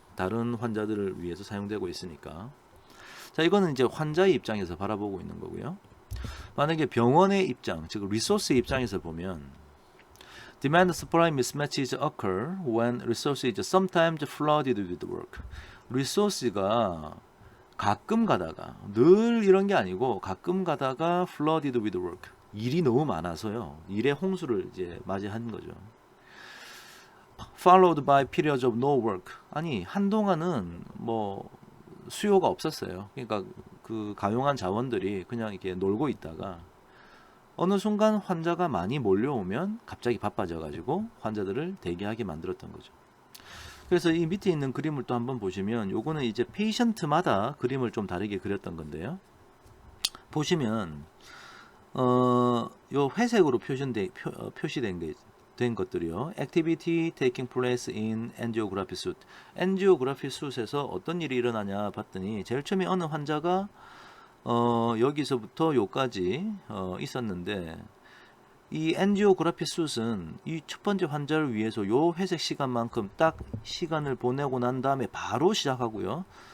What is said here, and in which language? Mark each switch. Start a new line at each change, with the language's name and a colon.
Korean: 다른 환자들을 위해서 사용되고 있으니까. 자, 이거는 이제 환자의 입장에서 바라보고 있는 거고요. 만약에 병원의 입장, 즉 리소스의 입장에서 보면
English: demand supply mismatches occur when resource is sometimes flooded with work.
Korean: 리소스가 가끔 가다가, 늘 이런 게 아니고 가끔 가다가
English: flooded with work.
Korean: 일이 너무 많아서요. 일의 홍수를 이제 맞이한 거죠.
English: followed by periods of no work.
Korean: 아니, 한동안은 뭐 수요가 없었어요. 그러니까 그 가용한 자원들이 그냥 이렇게 놀고 있다가 어느 순간 환자가 많이 몰려오면 갑자기 바빠져 가지고 환자들을 대기하게 만들었던 거죠. 그래서 이 밑에 있는 그림을 또 한번 보시면 요거는 이제 페이션트마다 그림을 좀 다르게 그렸던 건데요. 보시면 요 회색으로 표시된 것들이요.
English: Activity taking place in angiography suite.
Korean: angiography suite에서 어떤 일이 일어나냐 봤더니 제일 처음에 어느 환자가 여기서부터 요까지 있었는데 이 angiography suite은 이 첫 번째 환자를 위해서 요 회색 시간만큼 딱 시간을 보내고 난 다음에 바로 시작하고요.